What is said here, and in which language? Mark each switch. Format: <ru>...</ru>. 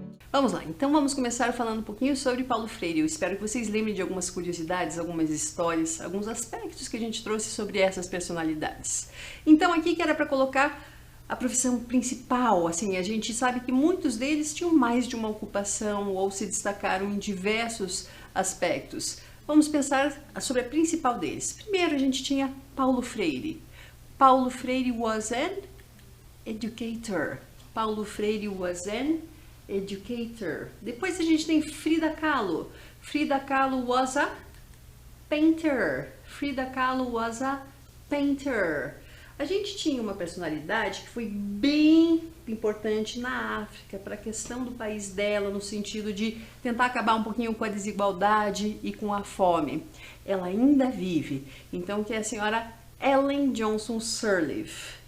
<pt>Vamos lá, então vamos começar falando um pouquinho sobre Paulo Freire. Eu espero que vocês lembrem de algumas curiosidades, algumas histórias, alguns aspectos que a gente trouxe sobre essas personalidades. Então aqui que era para colocar a profissão principal, assim, a gente sabe que muitos deles tinham mais de uma ocupação ou se destacaram em diversos aspectos. Vamos pensar sobre a principal deles. Primeiro a gente tinha Paulo Freire.</pt> <en>Paulo Freire was an educator. Paulo Freire was an educator.</en> <pt>Depois a gente tem Frida Kahlo.</pt> <en>Frida Kahlo was a painter. Frida Kahlo was a painter.</en> <pt>A gente tinha uma personalidade que foi bem importante na África para a questão do país dela, no sentido de tentar acabar um pouquinho com a desigualdade e com a fome. Ela ainda vive. Então, que é a senhora Ellen Johnson Sirleaf.</pt>